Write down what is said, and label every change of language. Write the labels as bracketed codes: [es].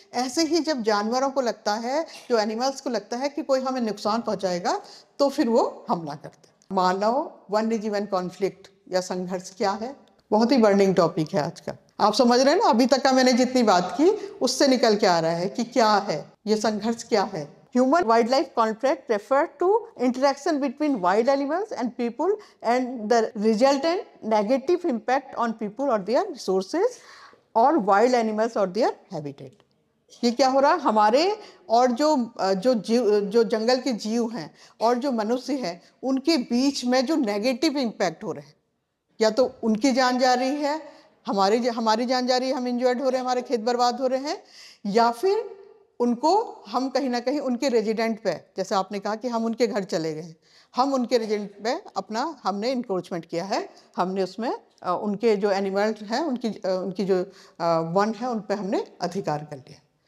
[hi] ऐसे ही जब जानवरों को लगता है, जो एनिमल्स को लगता है कि कोई हमें नुकसान पहुंचाएगा, तो फिर वो हमला करते हैं। मानव वन्य जीवन कॉन्फ्लिक्ट या संघर्ष क्या है, बहुत ही बर्निंग टॉपिक है आज का। आप समझ रहे हैं ना, अभी तक का मैंने जितनी बात की उससे निकल के आ रहा है कि क्या है ये संघर्ष, क्या है। [en] Human wildlife conflict refer to interaction between wild animals and people and the resultant negative impact on people or their resources or wild animals or their habitat. [hi] ये क्या हो रहा है, हमारे और जो जंगल के जीव हैं और जो मनुष्य हैं उनके बीच में जो नेगेटिव इम्पैक्ट हो रहे हैं, या तो उनकी जान जा रही है, हमारी जान जा रही है, हम इंजर्ड हो रहे हैं, हमारे खेत बर्बाद हो रहे हैं, या फिर उनको हम कहीं ना कहीं उनके रेजिडेंट पे, जैसे आपने कहा कि हम उनके घर चले गए, हम उनके रेजिडेंट पे हमने इंक्रोचमेंट किया है, हमने उसमें उनके जो एनिमल हैं उनकी जो वन है उन पे हमने अधिकार कर लिया।